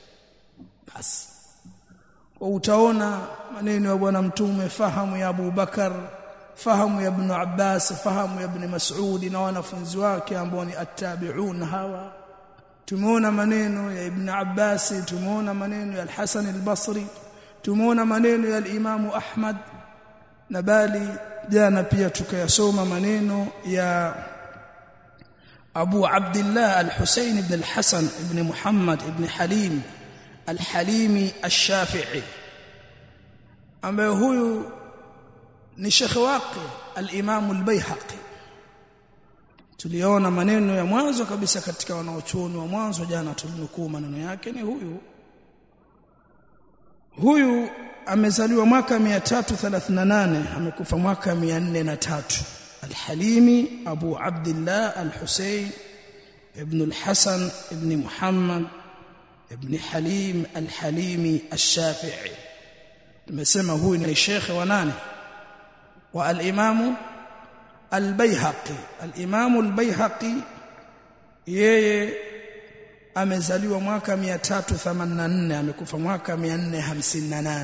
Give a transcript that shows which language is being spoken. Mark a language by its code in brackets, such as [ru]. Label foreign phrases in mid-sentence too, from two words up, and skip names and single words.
[sw] Basi kwa utaona maneno ya bwana mtume, fahamu ya Abu Bakar, fahamu ya Ibn Abbas, fahamu ya Ibn Mas'ud na wanafunzi wake ambao ni attabi'un hawa. Tumeona maneno ya Ibn Abbas, tumeona maneno ya Al-Hasan al-Basri, tumeona maneno ya al-Imam Ahmad, na bali jana pia tukayasoma maneno ya Abu Abdullah al-Husayn ibn al-Hasan ibn Muhammad ibn Halim al-Halimi al-Shafi'i, ambaye huyu ni Sheikh wake al-Imam al-Baihaqi. Tuliona maneno ya mwanzo kabisa katika wanaochuoni wa mwanzo, jana tulinukuu maneno yake. Ni huyu amezaliwa mwaka 338, amekufa mwaka 403. Al-Halimi Abu Abdullah al-Husayn ibn al-Hasan ibn Muhammad ibn Halim al-Halimi al-Shafi'i. Tumesema huyu ni shekhe wa nani? Wa al-Imam al-Baihaqi. Al-Imam al-Baihaqi yeye amezaliwa mwaka 384, amekufa mwaka 458.